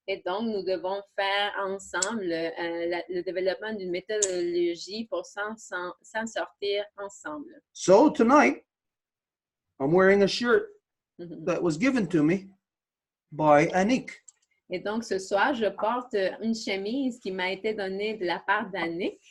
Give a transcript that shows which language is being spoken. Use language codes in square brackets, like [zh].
[fr] Et donc, nous devons faire ensemble le développement d'une méthodologie pour s'en sortir ensemble. [en] So tonight, I'm wearing a shirt that was given to me by Anik. [fr] Et donc, ce soir, je porte une chemise qui m'a été donnée de la part d'Annick.